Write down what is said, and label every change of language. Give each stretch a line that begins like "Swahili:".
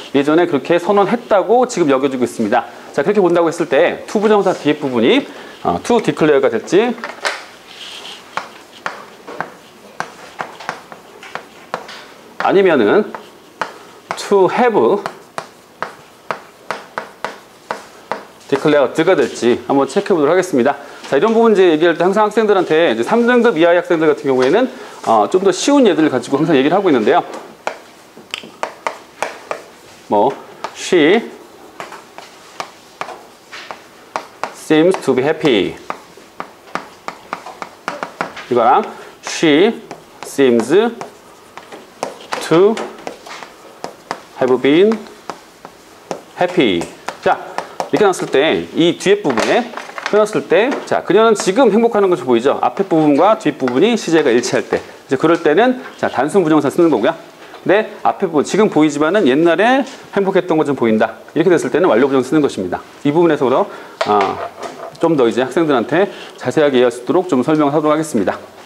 Korean: 예전에 그렇게 선언했다고 지금 여겨지고 있습니다. 자, 그렇게 본다고 했을 때 to 부정사 뒤에 부분이 to declare가 될지 아니면은 to have declared가 될지 한번 체크해 보도록 하겠습니다. 자, 이런 부분 이제 얘기할 때 항상 학생들한테 이제 3등급 이하의 학생들 같은 경우에는 좀 더 쉬운 예들을 가지고 항상 얘기를 하고 있는데요.
English: She seems to be happy.
Korean: 이거랑
English: She seems to have been happy.
Korean: 자, 이렇게 나왔을 때 이 뒤에 부분에 끊었을 때, 자, 그녀는 지금 행복하는 것이 보이죠? 앞에 부분과 뒷 부분이 시제가 일치할 때. 이제 그럴 때는, 자, 단순 부정사 쓰는 거고요. 근데 앞에 부분, 지금 보이지만은 옛날에 행복했던 것 좀 보인다. 이렇게 됐을 때는 완료 부정 쓰는 것입니다. 이 부분에서 좀 더 이제 학생들한테 자세하게 이해할 수 있도록 좀 설명을 하도록 하겠습니다.